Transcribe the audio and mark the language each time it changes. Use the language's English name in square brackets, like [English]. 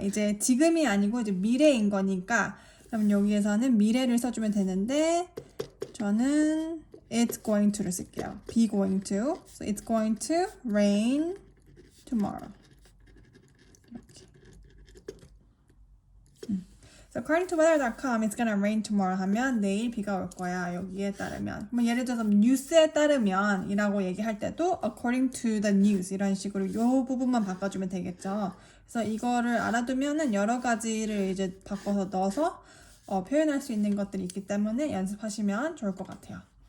[Korean] 이제 지금이 아니고 이제 미래인 거니까 그럼 여기에서는 미래를 써주면 되는데 저는 [English] it's going to [Korean] 를 쓸게요. [English] be going to. So it's going to rain tomorrow. [Korean] 이렇게. [English] So according to weather.com, it's gonna rain tomorrow [Korean] 하면 내일 비가 올 거야. 여기에 따르면. 뭐 예를 들어서 뉴스에 따르면 이라고 얘기할 때도 [English] according to the news [Korean] 이런 식으로 이 부분만 바꿔주면 되겠죠. 그래서 이거를 알아두면은 여러 가지를 이제 바꿔서 넣어서 표현할 수 있는 것들이 있기 때문에 연습하시면 좋을 것 같아요.